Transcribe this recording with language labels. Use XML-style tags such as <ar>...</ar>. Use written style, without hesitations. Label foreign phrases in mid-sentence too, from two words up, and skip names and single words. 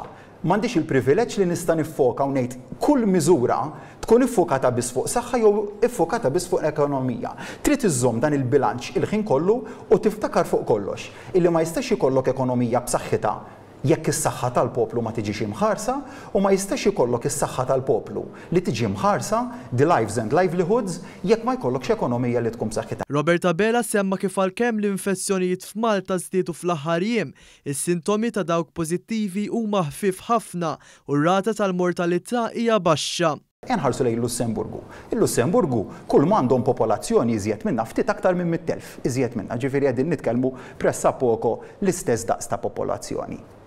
<mt>M'għandix il-privileġġ li nista' niffoka u ngħid kull miżura tkun iffokata biss fuq saħħa jew iffokata biss fuq ekonomija. Trid iżżomm dan il-bilanċ il-ħin kollu u tiftakar fuq kollox illi ma jistax ikollok ekonomija b'saħħitha jekk is-saħħa tal-poplu ma tiġix imħarsa u ma jistax ikollok is-saħħa tal-poplu li tiġi mħarsa</mt> <en>the lives and livelihoods</en> <mt>jekk ma jkollokx ekonomija li tkun b'saħħitha. Roberta Bela semma kif għalkemm l-infezzjonijiet f'Malta żdiedu fl-aħħar jiem, is-sintomi ta' dawk pożittivi huma ħfief ħafna u r-rata tal-mortalità hija baxxa. Nħarsu lejn Lussemburgu. Il-Lussemburgu kull ma għandhom popolazzjoni iżjed minna ftit aktar minn 100,000 iżjed minna, ġifieri qegħdin nitkellmu pressappoco l-istess daqs ta' popolazzjoni.</mt>